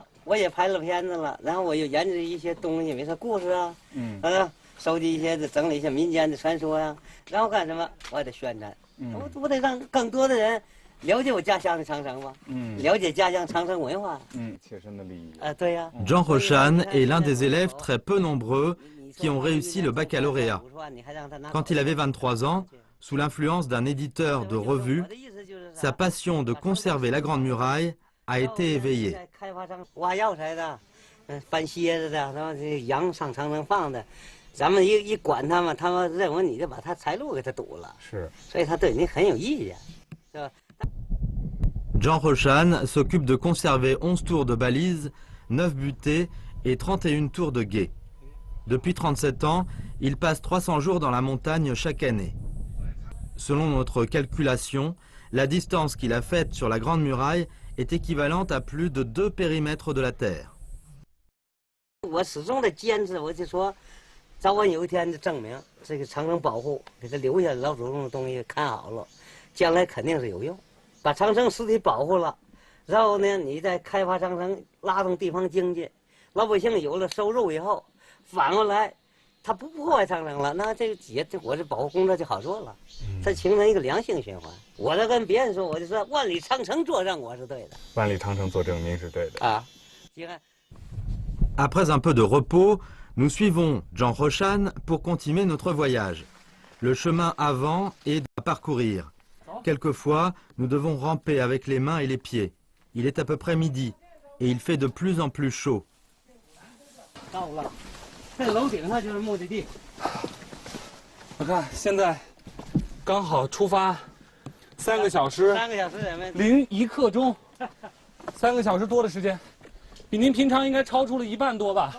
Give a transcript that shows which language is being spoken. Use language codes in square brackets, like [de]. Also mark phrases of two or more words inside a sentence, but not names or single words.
[zh] 我也拍了片子了，然后我又研究一些东西，比如说故事啊，收集一些整理一些民间的传说呀，然后干什么？我还得宣传，我得让更多的人了解我家乡的长城嘛，了解家乡长城文化，切身的利益啊，对呀。 [fr] Jean Rochan est l'un des élèves très peu nombreux qui ont réussi le baccalauréat. Quand il avait 23 ans, sous l'influence d'un éditeur de revue, sa passion de conserver la Grande Muraille a été éveillée. [zh] 挖药材的，翻蝎子的，然后这羊上长城放的，咱们一管他们，他们认为你就把他财路给他堵了，是，所以他对你很有意见，是吧？ [fr] Jean Rochan s'occupe de conserver 11 tours de balises, 9 butées et 31 tours de guet. Depuis 37 ans, il passe 300 jours dans la montagne chaque année. Selon notre calculation, la distance qu'il a faite sur la Grande Muraille est équivalente à plus de 2 périmètres de la Terre. [zh] 我始终的坚持，我就说，早晚有一天就证明这个长城保护，给他留下老祖宗的东西看好了，将来肯定是有用。把长城实体保护了，然后呢，你再开发长城，拉动地方经济，老百姓有了收入以后，反过来，他不破坏长城了，那这个我这保护工作就好做了，它形成一个良性循环。我在跟别人说，我就说万里长城作证，我是对的。万里长城作证，您是对的啊。 [fr] Après un peu de repos, nous suivons Jean Rochan pour continuer notre voyage. Le chemin avant est à parcourir. Quelquefois, nous devons ramper avec les mains et les pieds. Il est à peu près midi et il fait de plus en plus chaud. [zh] 到了，这楼顶上就是目的地。我看现在刚好出发，3个小时，3个小时 01刻钟，3个小时多的时间，比您平常应该超出了1半多吧？